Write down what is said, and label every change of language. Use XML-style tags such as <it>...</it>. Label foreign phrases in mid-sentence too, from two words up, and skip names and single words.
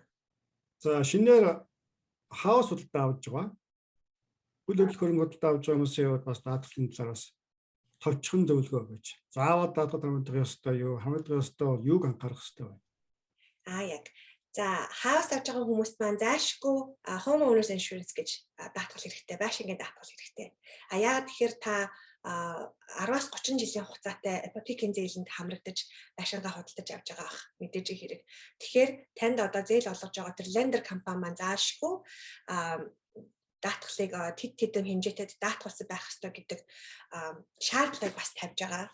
<mn>За шинээр хаус худалдаа авч байгаа. Үйл хөдлөх хөрөнгө худалдаа авч байгаа хүмүүсийн хувьд бас даатгалын талаараас товчхон зөвлөгөө өгөөч. Заавал даатгал хамгаалах ёстой юу? Хамгаалах ёстой бол юуг анхаарах ёстой вэ? Яг. За хаус авч байгаа хүмүүст маань заашгүй</mn> <en>home owners insurance</en> <mn>гэж даатгал хэрэгтэй, байшингийн даатгал хэрэгтэй. Яагаад тэгэхээр та 10-аас 30 жилийн хугацаатай ипотекийн зээлэнд хамрагдаж байшингаа худалдаж авч байгаа ах мэдээж хэрэг. Тэгэхээр танд одоо зээл олгож байгаа тэр lender компани маань заашгүй даатгалыг тэдэн хэмжээтэй даатгалсан байх ёстой гэдэг шаардлагыг бас тавьж байгаа.</mn>